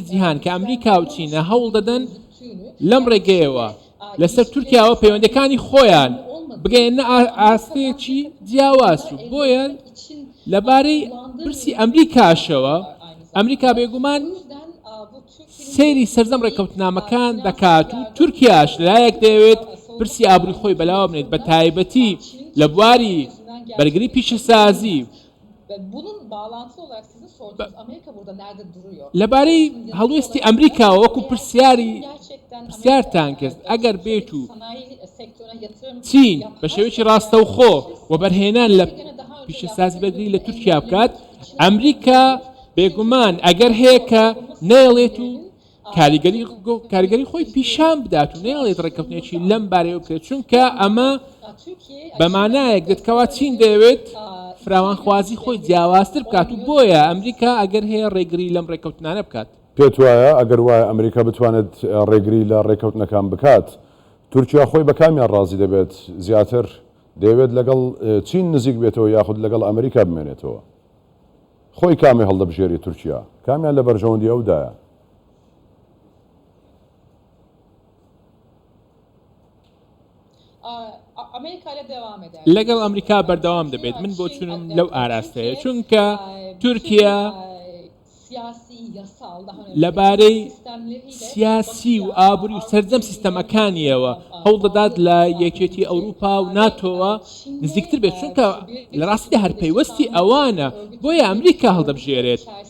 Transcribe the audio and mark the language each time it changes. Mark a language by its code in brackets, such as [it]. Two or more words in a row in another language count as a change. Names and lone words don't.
[ckb] جیهان کە ئەمریکا و چینە هەوڵ دەدەن لەم ڕێگەیەوە لەسەر تورکیاوە پەیوەندەکانی خۆیان بگەێنە ئاستەیەکی جیاواز و بۆیە لەبارەی پرسی ئەمریکاشەوە ئەمریکا بێگومان سەیری سەردەم ڕێکەوتنامەکان دەکات و تورکیاش لەلایەک دەیەوێت پرسی ئابووری خۆی بەلاوە بنێت بە تایبەتی لە بواری بەرگری پیشەسازی [tr] Ve bunun bağlantılı olarak sizin sorduğunuz Amerika burada nerede duruyor? [ckb] لەبارەی هەڵوێستی ئەمریکاوە وەکو پرسیاری [tr] Gerçekten [ckb] پرسیارتان کرد ئەگەر بێت و [tr] sanayi sektörüne yatırım [ckb] چین [tr] yapar- [ckb] بە شێوەیەکی ڕاستەوخۆ و بەرهێنان لە پیشەسازی بەرگری لە تورکیا بکات ئەمریکا بێگومان ئەگەر هەیە کە نەیەڵێت و کاریگەری خۆی پیشان بدات و نەیەڵێت ڕێکەوتنێکی لەم بارەیە بکرێت چونکە ئەمە Türkiye بەمانایەک دەتکەوە چین دەوێت فراوانخوازی خۆی جیاوازتر بکات و بۆیە ئەمریکا ئەگەر هەیە ڕێگری لەم ڕێکەوتنانە بکات پێت وایە ئەگەر وایە ئەمریکا بتوانێت ڕێگری لە ڕێکەوتنەکان بکات تورکیا خۆی بە کامیان ڕازی دەبێت زیاتر دەیەوێت لەگەڵ چین نزیک بێتەوە یاخود لەگەڵ ئەمریکا بمێنێتەوە خۆی کامی هەڵدەبژێری تورکیا کامیان لە بەرژەوەندی ئەودایە [tr] Amerika ile devam eder. [ckb] لەگەڵ ئەمریکا بەردەوام دەبێت من بۆ چونم لەو ئاراستەیە چونکە تورکیا لەبارەی سیاسی و ئابووری و سەرجەم سیستەمەکانیەوە هەوڵ دەدات لە یەکێتی ئەوروپا و ناتۆوە نزیکتر بێت چونکە لە ڕاستیدا هەر پەیوەستی ئەوانە بۆیە ئەمریکا هەڵدەبژێرێت